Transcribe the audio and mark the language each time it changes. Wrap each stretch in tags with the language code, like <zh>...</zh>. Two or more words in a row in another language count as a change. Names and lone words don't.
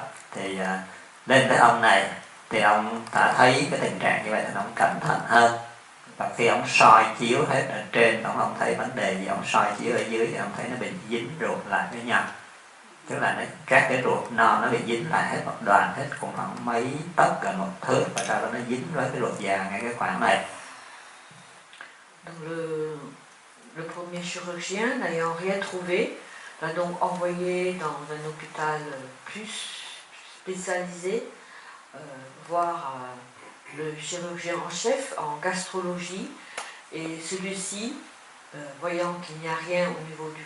<vi>Thì lên tới ông này thì ông đã thấy cái tình trạng như vậy thì ông cẩn thận hơn. Và khi ông soi chiếu hết ở trên, ông không thấy vấn đề gì, ông soi chiếu ở dưới thì ông thấy nó bị dính ruột lại với nhau. Tức là các cái ruột non nó bị dính lại hết một đoàn, hết cũng khoảng mấy tấc gần 1 thước, và sau đó nó dính với cái ruột già ngay cái khoảng này.</vi> <fr>Donc le premier chirurgien, n'ayant rien trouvé, l'a donc envoyé dans un hôpital plus spécialisé, voir le chirurgien en chef en gastrologie, et celui-ci, voyant qu'il n'y a rien au niveau du</fr>